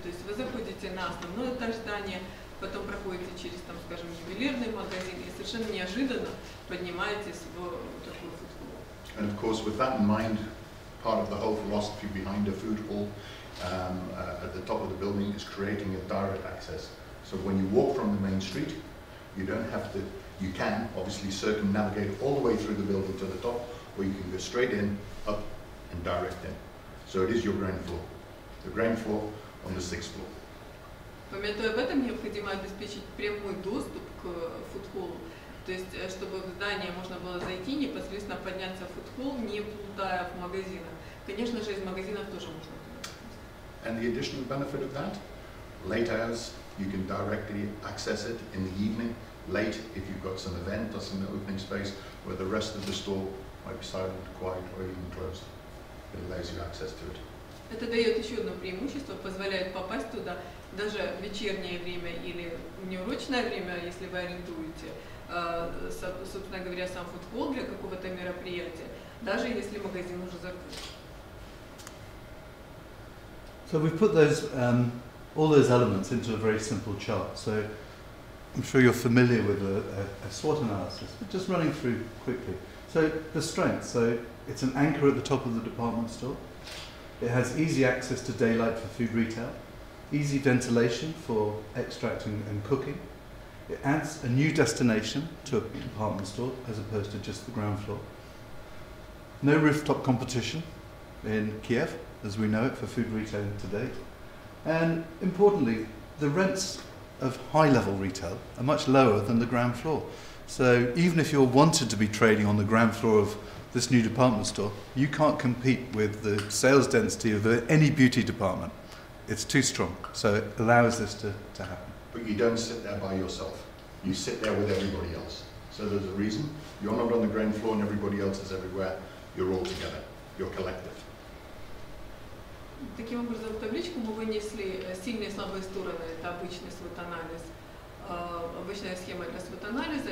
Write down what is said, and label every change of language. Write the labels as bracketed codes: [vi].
[ru] То есть вы заходите на основной этаж здания, потом проходите через, там, скажем, ювелирный магазин и совершенно неожиданно поднимаетесь в такую фудхолл. [en] And of course, with that in mind, part of the whole philosophy behind a food hall at the top of the building is creating a direct access. So when you walk from the main street, you don't have to, you can obviously circumnavigate all the way through the building to the top, or you can go straight in, up, and direct in. So it is your ground floor. The ground floor on the 6th floor. [ru] Памятуя об этом, необходимо обеспечить прямой доступ к фудхоллу. То есть, чтобы в здание можно было зайти, непосредственно подняться в фудхолл, не плутая в магазинах. Конечно же, из магазинов тоже можно туда. [en] And the additional benefit of that, late hours, you can directly access it in the evening. Late, if you've got some event or some opening space where the rest of the store might be silent, quiet, or even closed. It allows you access to it. [ru] Это дает еще одно преимущество, позволяет попасть туда даже в вечернее время или в неурочное время, если вы арендуете, собственно говоря, сам фудхолл для какого-то мероприятия, даже если магазин уже закрыт. [en] So we've put those, all those elements into a very simple chart. So I'm sure you're familiar with a SWOT analysis, but just running through quickly. So the strengths, so it's an anchor at the top of the department store. It has easy access to daylight for food retail, easy ventilation for extracting and cooking. It adds a new destination to a department store as opposed to just the ground floor. No rooftop competition in Kiev, as we know it for food retailing today. And importantly, the rents of high-level retail are much lower than the ground floor. So even if you're wanted to be trading on the ground floor of this new department store, you can't compete with the sales density of any beauty department. it's too strong. So it allows this to happen. But you don't sit there by yourself. You sit there with everybody else. So there's a reason. You're not on the ground floor and everybody else is everywhere. You're all together. You're collective. [ru] Таким образом, в табличку мы вынесли сильные и слабые стороны. Это обычный свод-анализ, обычная схема для свод-анализа.